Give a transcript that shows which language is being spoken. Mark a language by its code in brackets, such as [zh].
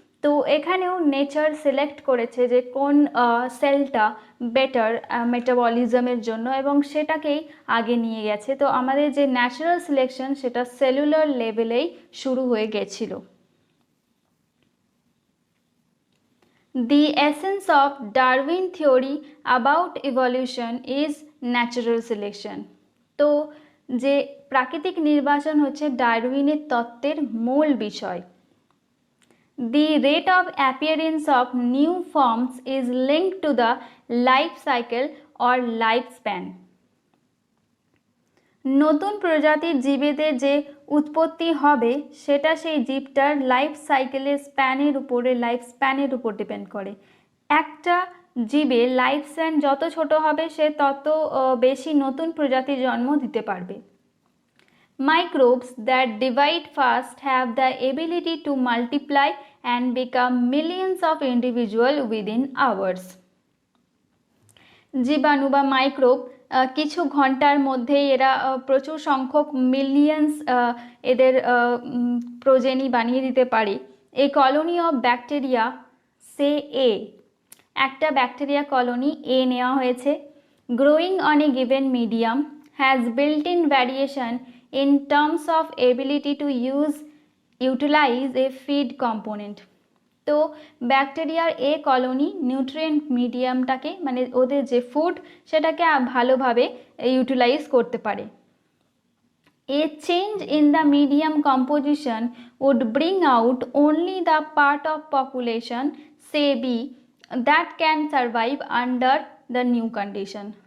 [bn] তো এখানেও nature select করেছে যে কোন সেলটা বেটার মেটাবলিজমের জন্য এবং সেটাকেই আগে নিয়ে গেছে। তো আমাদের যে ন্যাচারাল সিলেকশন সেটা সেলুলার লেভেলেই শুরু হয়ে গেছিল। [en] The essence of Darwin theory about evolution is natural selection. [bn] তো যে প্রাকৃতিক নির্বাচন হচ্ছে ডারউইনের তত্ত্বের মূল বিষয়। [en] The rate of appearance of new forms is linked to the life cycle or lifespan. [bn] নতুন প্রজাতির জীবেদের যে উৎপত্তি হবে সেটা সেই জীবটার লাইফ সাইকেলের লাইফ স্প্যানের উপর ডিপেন্ড করে। একটা জীবের লাইফ স্প্যান যত ছোট হবে সে তত বেশি নতুন প্রজাতির জন্ম দিতে পারবে। [en] Microbes that divide fast have the ability to multiply and become millions of individuals within hours. [bn] জীবাণু বা মাইক্রোব কিছু ঘন্টার মধ্যেই এরা প্রচুর সংখ্যক মিলিয়ন্স এদের প্রজেনি বানিয়ে দিতে পারে। [en] a colony of bacteria [bn] সে একটা ব্যাকটেরিয়া কলোনি নেওয়া হয়েছে। [en] Growing on a given medium has built in variation in terms of ability to utilize a feed component. [bn] তো ব্যাকটেরিয়ার কলোনি নিউট্রিয়েন্ট মিডিয়ামটাকে মানে ওদের যে ফুড সেটাকে ভালোভাবে ইউটিলাইজ করতে পারে। [en] A change in the medium composition would bring out only the part of population, say B, that can survive under the new condition.